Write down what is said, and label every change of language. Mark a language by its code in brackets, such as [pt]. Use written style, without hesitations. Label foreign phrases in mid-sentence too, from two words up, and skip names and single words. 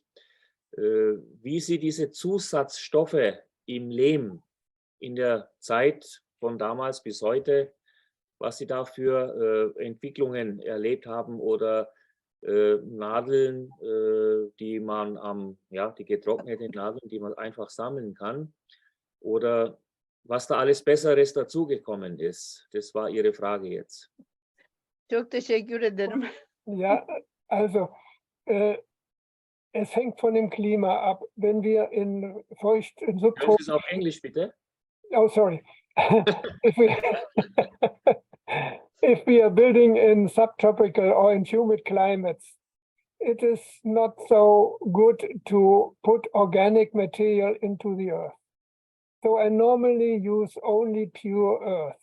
[de] Wie Sie diese Zusatzstoffe im Lehm in der Zeit von damals bis heute, was Sie da für Entwicklungen erlebt haben, oder Nadeln, die man die getrockneten Nadeln, die man einfach sammeln kann, oder was da alles Besseres dazugekommen ist. Das war Ihre Frage jetzt. [tr] Çok teşekkür ederim. [de] Ja, also es hängt von dem Klima ab. Wenn wir in feucht, in Können Sie es auf Englisch bitte? [en] Oh, sorry. If we are building in subtropical or in humid climates, it is not so good to put organic material into the earth. So I normally use only pure earth.